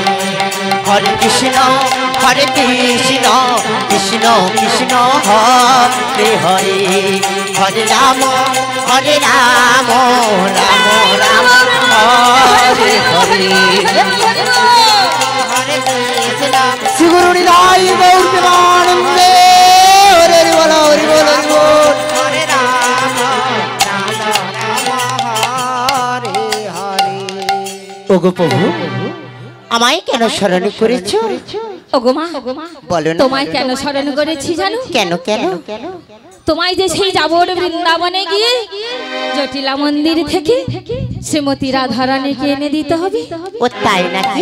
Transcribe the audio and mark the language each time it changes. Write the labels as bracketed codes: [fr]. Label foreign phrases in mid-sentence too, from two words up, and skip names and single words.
[sa] हरे कृष्ण कृष्ण कृष्ण हरे हरे हरे राम राम राम हरे हरे [bn] শ্রী গুরু নিতাই গৌর প্রেমানন্দে হরে বোল হরে বোল হরে বোল [sa] हरे बोल हरे राम हरे हरे [bn] ওগো প্রভু আমায় কেন স্মরণ করেছো ওগো মা বলো না তোমায় কেন স্মরণ করেছি জানো? কেন কেন তোমায় যে সেই যাবর বৃন্দাবনে গিয়ে জটিলা মন্দির থেকে শ্রীমতী রাধারানীকে এনে দিতে হবে। ও তাই নাকি?